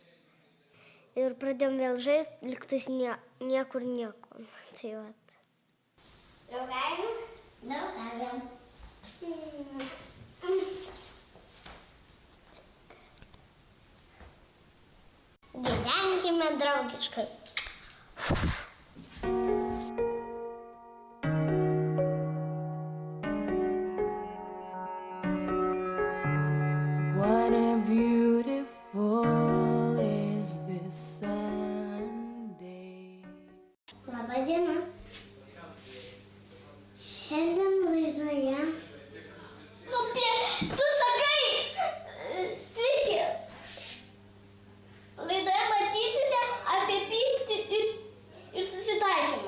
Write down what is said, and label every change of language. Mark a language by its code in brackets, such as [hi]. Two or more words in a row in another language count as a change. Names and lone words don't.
[lt] Ir pradėjom vėl žaisti, liktais niekur nieko. Tai vat. Draugaujam. Gyvenkime draugiškai. [en] What a beautiful is this Sunday. [lt] Labą dieną. Šiandien laidoje. Tu sakai! Sveiki! Laidoje matysite apie pyktį ir susitaikymą.